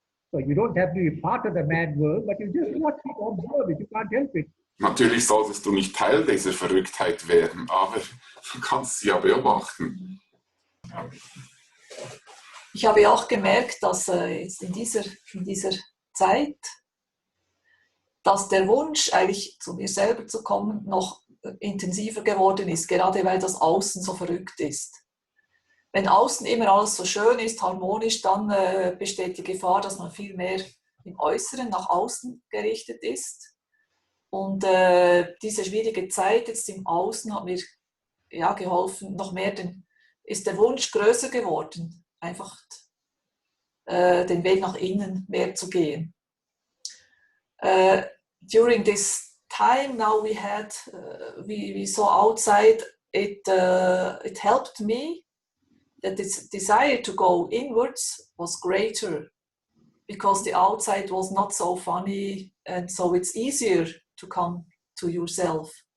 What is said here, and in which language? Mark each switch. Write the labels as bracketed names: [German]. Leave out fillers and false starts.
[English] So you don't have to be part of the mad world, but you just watch it, observe it. You can't help it. [German] Natürlich solltest du nicht Teil dieser Verrücktheit werden, aber du kannst sie ja beobachten. Ich habe auch gemerkt, dass jetzt in dieser Zeit, dass der Wunsch, eigentlich zu mir selber zu kommen, noch intensiver geworden ist, gerade weil das Außen so verrückt ist. Wenn außen immer alles so schön ist, harmonisch, dann besteht die Gefahr, dass man viel mehr im Äußeren nach außen gerichtet ist. Und diese schwierige Zeit jetzt im Außen hat mir ja geholfen, noch mehr ist der Wunsch größer geworden, einfach den Weg nach innen mehr zu gehen. [English] During this time now we saw outside, it helped me that this desire to go inwards was greater because the outside was not so funny, and so it's easier to come to yourself.